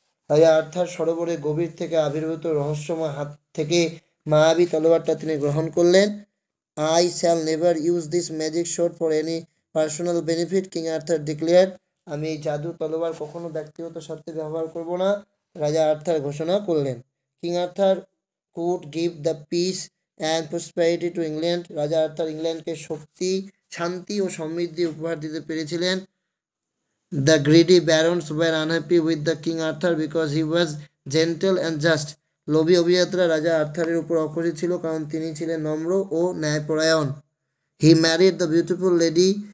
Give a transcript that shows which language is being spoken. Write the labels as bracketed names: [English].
[Bangla] রাজা আর্থার সরোবরের গভীর থেকে আবির্ভূত রহস্যময় হাত থেকে মায়াবী তলোয়ারটা তিনি গ্রহণ করলেন। [English] I shall never use this magic sword for any personal benefit, king Arthur declared. [Bangla] আমি এই জাদু তলোয়ার কখনো ব্যক্তিগত স্বার্থে ব্যবহার করব না, রাজা আর্থার ঘোষণা করলেন। [English] King Arthur could give the peace and prosperity to England. [Bangla] রাজা আর্থার ইংল্যান্ডকে শক্তি, শান্তি ও সমৃদ্ধি উপহার দিতে পেরেছিলেন। [English] The greedy barons were unhappy with the King Arthur because he was gentle and just. [Bangla] লোভী অভিজাতরা রাজা আর্থারের উপর অখুশি ছিল কারণ তিনি ছিলেন নম্র ও ন্যায়পরায়ণ। [English] He married the beautiful lady.